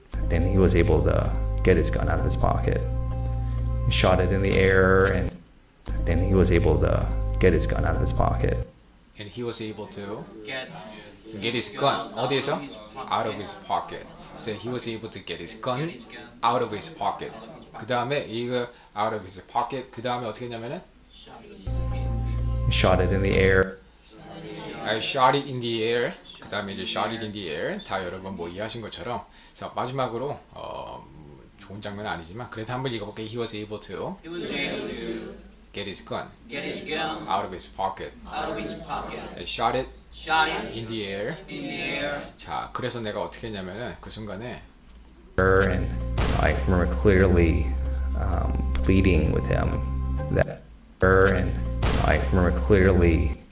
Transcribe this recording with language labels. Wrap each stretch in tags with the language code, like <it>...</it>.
<en>And he was able to get his gun out of his pocket. He shot it in the air and he was able to get his gun out of his pocket. and he was able to Get his gun</en> <ko>어디에서?</ko> <en>out of his pocket. So he was able to get his gun out of his pocket.</en> <ko>그 다음에 이거</ko> <en>out of his pocket</en> <ko>그 다음에 어떻게 했냐면은</ko> <en>He shot it in the air. I shot it in the air.</en> <ko>그 다음에 이제</ko> <en>shot it in the air.</en> <ko>다 여러분 뭐 이해하신 것처럼. 자, 마지막으로 좋은 장면은 아니지만 그래도 한번 읽어볼게요.</ko> <en>He was able to He was able to get his gun get his gun out of his pocket. out of his pocket. I shot it Shot it in the air. in the air.</en> <ko>자, 그래서 내가 어떻게 했냐면은 그 순간에</ko> <en>And I remember clearly pleading with him that and I remember clearly</en>